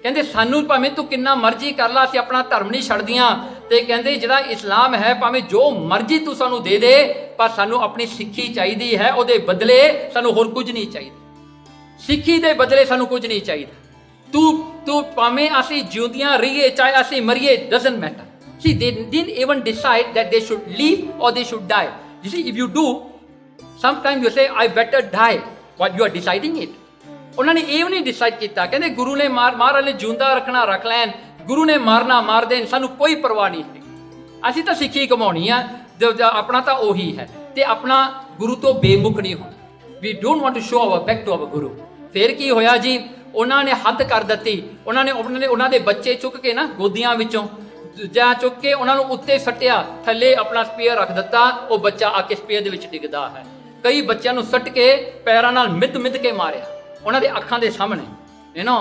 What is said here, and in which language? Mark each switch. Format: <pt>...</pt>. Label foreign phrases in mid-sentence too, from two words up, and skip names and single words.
<pa>ਕਹਿੰਦੇ ਸਾਨੂੰ ਭਾਵੇਂ ਤੂੰ ਕਿੰਨਾ ਮਰਜ਼ੀ ਕਰ ਲਾ, ਅਸੀਂ ਆਪਣਾ ਧਰਮ ਨਹੀਂ ਛੱਡਦੀਆਂ, ਤੇ ਕਹਿੰਦੇ ਜਿਹੜਾ ਇਸਲਾਮ ਹੈ ਭਾਵੇਂ ਜੋ ਮਰਜ਼ੀ ਤੂੰ ਸਾਨੂੰ ਦੇ ਦੇ, ਪਰ ਸਾਨੂੰ ਆਪਣੀ ਸਿੱਖੀ ਚਾਹੀਦੀ ਹੈ, ਉਹਦੇ ਬਦਲੇ ਸਾਨੂੰ ਹੋਰ ਕੁਝ ਨਹੀਂ ਚਾਹੀਦਾ। ਸਿੱਖੀ ਦੇ ਬਦਲੇ ਸਾਨੂੰ ਕੁਝ ਨਹੀਂ ਚਾਹੀਦਾ। ਤੂੰ ਭਾਵੇਂ ਅਸੀਂ ਜਿਉਂਦਿਆਂ ਰਹੀਏ ਚਾਹੇ ਅਸੀਂ ਮਰੀਏ,</pa> <en>doesn't matter. See, they didn't even decide that they should live or they should die. You see, if you do, sometimes you say, I better die. What you are deciding it.</en> <pa>ਉਹਨਾਂ ਨੇ ਇਹ ਵੀ ਨਹੀਂ ਡਿਸਾਈਡ ਕੀਤਾ, ਕਹਿੰਦੇ ਗੁਰੂ ਨੇ ਮਹਾਰਾਜ ਨੇ ਜਿਉਂਦਾ ਰੱਖਣਾ ਰੱਖ ਲੈਣ, ਗੁਰੂ ਨੇ ਮਾਰਨਾ ਮਾਰ ਦੇਣ, ਸਾਨੂੰ ਕੋਈ ਪਰਵਾਹ ਨਹੀਂ ਹੈ। ਅਸੀਂ ਤਾਂ ਸਿੱਖੀ ਕਮਾਉਣੀ ਆ, ਆਪਣਾ ਤਾਂ ਉਹੀ ਹੈ, ਤੇ ਆਪਣਾ ਗੁਰੂ ਤੋਂ ਬੇਮੁਖ ਨਹੀਂ ਹੋਣਾ।</pa> <en>We don't want to show our back to our Guru.</en> <pa>ਫਿਰ ਕੀ ਹੋਇਆ ਜੀ, ਉਹਨਾਂ ਨੇ ਹੱਦ ਕਰ ਦਿੱਤੀ। ਉਹਨਾਂ ਦੇ ਬੱਚੇ ਚੁੱਕ ਕੇ ਨਾ ਗੋਦੀਆਂ ਵਿੱਚੋਂ ਜਾਂ ਚੁੱਕ ਕੇ ਉਹਨਾਂ ਨੂੰ ਉੱਤੇ ਸੱਟਿਆ, ਥੱਲੇ ਆਪਣਾ ਸਪੀਅਰ ਰੱਖ ਦਿੱਤਾ, ਉਹ ਬੱਚਾ ਆ ਕੇ ਸਪੀਅਰ ਦੇ ਵਿੱਚ ਡਿੱਗਦਾ ਹੈ। ਕਈ ਬੱਚਿਆਂ ਨੂੰ ਸੱਟ ਕੇ ਪੈਰਾਂ ਨਾਲ ਮਿੱਧ ਕੇ ਮਾਰਿਆ ਉਹਨਾਂ ਦੇ ਅੱਖਾਂ ਦੇ ਸਾਹਮਣੇ,</pa> <en>you know.</en>